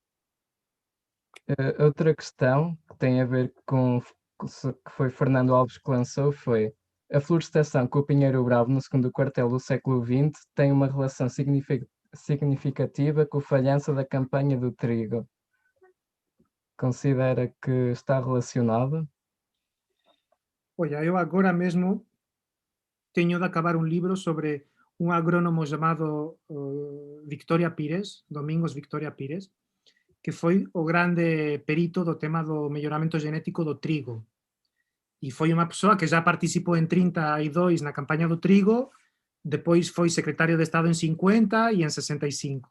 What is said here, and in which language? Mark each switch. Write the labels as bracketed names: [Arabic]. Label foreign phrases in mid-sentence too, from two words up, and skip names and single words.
[Portuguese] Outra questão que tem a ver com que foi Fernando Alves que lançou foi: a florestação com o Pinheiro Bravo no segundo quartel do século XX tem uma relação significativa com o falhanço da campanha do trigo. Considera que está relacionada? [Galician] Olha, eu agora mesmo teño de acabar un libro sobre un agrónomo chamado Victoria Pires, Domingos Victoria Pires, que foi o grande perito do tema do melloramento genético do trigo. E foi unha persoa que já participou en 32 na campaña do trigo, depois foi secretario de Estado en 50 e en 65.